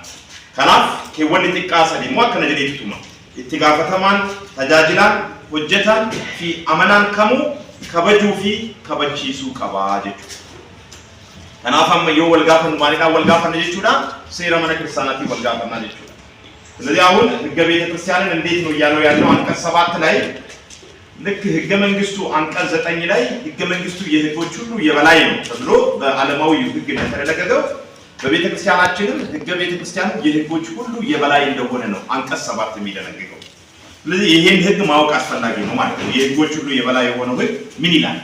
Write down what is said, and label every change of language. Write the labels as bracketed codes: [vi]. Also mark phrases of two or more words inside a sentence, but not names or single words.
[om] Kanaaf keewwanni xiqqaa sadii immoo akkana jedhee tuma itti gaafatamaan tajaajilaan hojjetaan fi amanaan kamuu kabajuu fi kabachiisuu qabaa jechuudha. Kanaaf amma yoo wal gaafannu maalidhaan wal gaafanna jechuudha seera mana kiristaanaatiin wal gaafannaa jechuudha. [am] ስለዚህ አሁን ህገ ቤተ ክርስቲያንን እንዴት ነው ያለው አንቀጽ 7 ላይ ልክ ህገ መንግስቱ አንቀጽ 9 ላይ ህገ መንግስቱ የህጎች ሁሉ የበላይ ነው ተብሎ በዓለማዊ ህግ እንደተደረገው በቤተ ክርስቲያናችንም ህገ ቤተ ክርስቲያን የህጎች ሁሉ የበላይ እንደሆነ ነው አንቀጽ 7 የሚደነግገው። ስለዚህ ይሄን ህግ ማወቅ አስፈላጊ ነው ማለት ነው። የህጎች ሁሉ የበላይ የሆነው ህግ ምን ይላል?